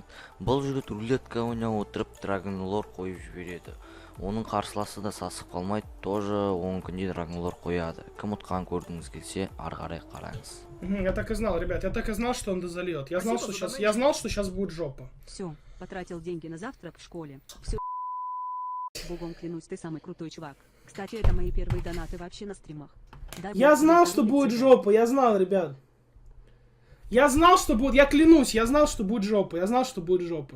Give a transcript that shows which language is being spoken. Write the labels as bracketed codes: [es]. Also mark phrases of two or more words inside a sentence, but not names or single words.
[kk] Бұл жігіт рулетка ойнап отырып Dragon Lore қойып жібереді. Оның қарсыласы да сасып қалмайды, тоже 10 күнде Dragon Lore қояды. Кім ұтқан көрдіңіз келсе, ары қарай қараңыз. [ru] Я так и знал, ребят, я так и знал, что он дозальет. Я знал, что сейчас будет жопа. Все, потратил деньги на завтрак в школе. Все. Богом клянусь, ты самый крутой чувак. Кстати, это мои первые донаты вообще на стримах. Я знал, что будет жопа, я знал, ребят. Я знал, что будет, я клянусь, я знал, что будет жопа, я знал, что будет жопа.